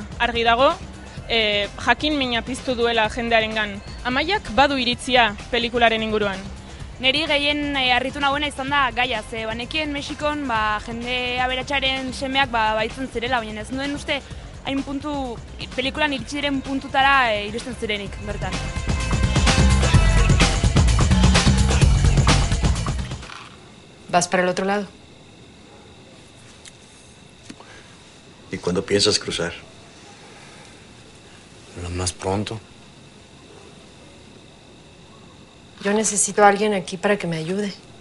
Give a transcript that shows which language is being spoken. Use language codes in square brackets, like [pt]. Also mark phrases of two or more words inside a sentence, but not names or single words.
[eu] Argi dago, jakin mina piztu duela jendearengan. Amaiak badu iritzia pelikularen inguruan. Neri gehien harritu nagoena izan da gaia, ze banekien Mexikon jende aberatsaren semeak baitzen zirela, baina ez nuen uste hain puntu, pelikulan iritsi diren puntutara iristen zirenik, bertan. [es] ¿Vas para el otro lado? ¿Y cuándo piensas cruzar? Lo más pronto. Yo necesito a alguien aquí para que me ayude.